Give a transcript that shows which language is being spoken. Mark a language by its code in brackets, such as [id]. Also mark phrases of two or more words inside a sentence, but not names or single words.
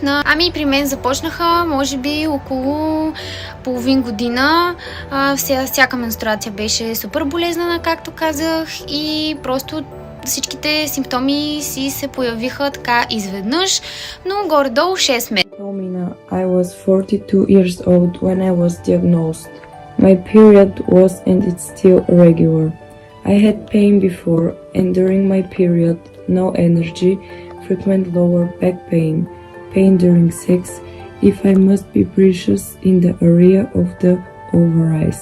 [bg] Ами при мен започнаха, може би около половин година. Всяка менструация беше супер болезнена, както казах, и просто всичките симптоми си се появиха така изведнъж, но горе-долу 6 месеца. [en] I was 42 years old when I was diagnosed. My period was and it's still irregular. I had pain before and during my period, no energy, frequent lower back pain, pain during sex, if I must be precious in the area of the ovaries.